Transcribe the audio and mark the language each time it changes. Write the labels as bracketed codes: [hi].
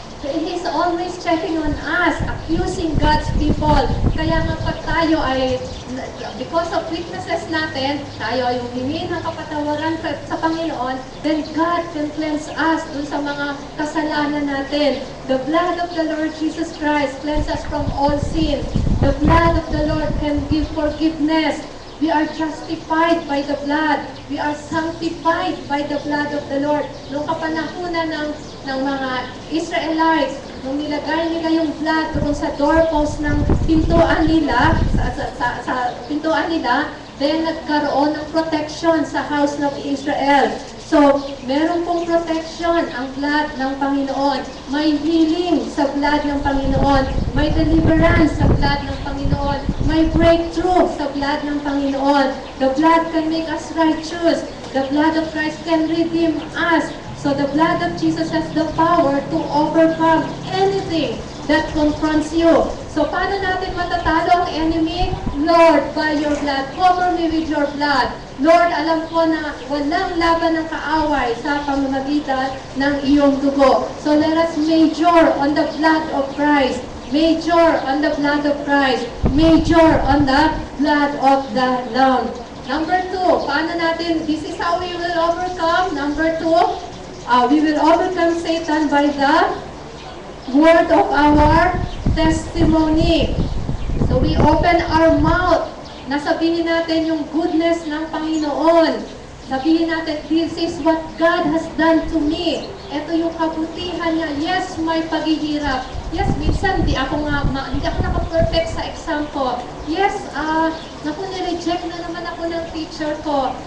[en] He's always checking on us, accusing God's people. [tl] Kaya nga pag tayo ay, because of weaknesses natin, tayo ay humingi ng kapatawaran sa Panginoon, then God can cleanse us dun sa mga kasalanan natin. [en] The blood of the Lord Jesus Christ cleanses us from all sin. The blood of the Lord can give forgiveness. We are justified by the blood. We are sanctified by the blood of the Lord. [tl] Noong kapanahunan ng mga Israelites, nung nilagay nila yung blood doon sa doorpost ng pintuan nila, sa pintuan nila, then nagkaroon ng protection sa house ng Israel. So, meron pong protection ang blood ng Panginoon. May healing sa blood ng Panginoon. May deliverance sa blood ng Panginoon. May breakthrough sa blood ng Panginoon. [en] The blood can make us righteous. The blood of Christ can redeem us. So the blood of Jesus has the power to overcome anything that confronts you. So paano natin matatalo ang enemy? Lord, by your blood, cover me with your blood. [tl] Lord, alam ko na walang laban ng kaaway sa pamamagitan ng iyong dugo. [en] So let us major on the blood of Christ. Major on the blood of Christ. Major on the blood of the Lamb. Number 2, paano natin, this is how we will overcome. Number 2, we will overcome Satan by the word of our testimony. [tl] So we open our mouth. Nasabihin natin yung goodness ng Panginoon. [en] Sabihin natin, this is what God has done to me. [tl] Ito yung kabutihan niya. Yes, may paghihirap. Yes, minsan hindi ako naka-perfect sa exam ko. Yes, naku, nireject na naman ako ng teacher ko.